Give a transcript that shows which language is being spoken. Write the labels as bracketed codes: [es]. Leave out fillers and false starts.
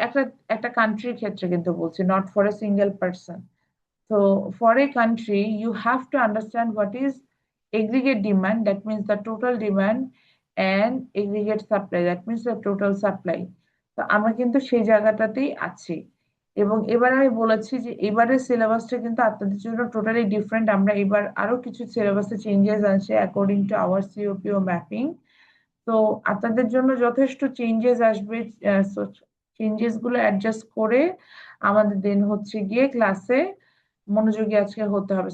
[bn] একটা একটা কান্ট্রির ক্ষেত্রে কিন্তু বলছি, [en] Not for a single person. So for a country, you have to understand what is aggregate demand, that means the total demand, and aggregate supply, that means the total supply. [bn] তো আমরা কিন্তু সেই জায়গাটাতেই আছি। এবং এবার আমি বলেছি যে এবারের সিলেবাসটা কিন্তু আপনাদের জন্য টোটালি ডিফারেন্ট। আমরা এবার আরো কিছু সিলেবাসে চেঞ্জেস আনছে [en] According to our CO PO mapping. [bn] তো আপনাদের জন্য যথেষ্ট চেঞ্জেস আসবে। চেঞ্জেস গুলো অ্যাডজাস্ট করে আমাদের দেন হচ্ছে গিয়ে ক্লাসে মনোযোগী আজকে হতে হবে।